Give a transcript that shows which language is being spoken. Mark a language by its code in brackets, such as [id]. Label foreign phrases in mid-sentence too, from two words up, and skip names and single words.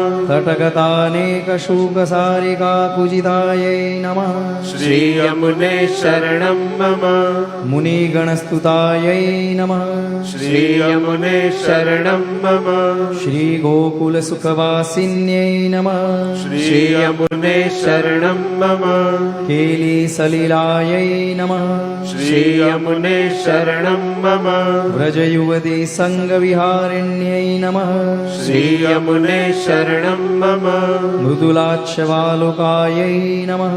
[sa] તટગતાનેકશૂકસારિકા પૂજિતાય નમઃ. શ્રી યમુને શરણમ મમ. મુનિગણસ્તુતાય નમઃ. શ્રી યમુને શરણમ મમ. શ્રી ગોકુલસુખવાસિન્યై નમઃ. શ્રી श्रीयमुने शरणं मम केलीसलिलायै नमः श्रीयमुने शरणं मम व्रजयुवती सङ्गविहारिण्यै नमः श्रीयमुने शरणं मम मृदुलाक्षवालुकायै नमः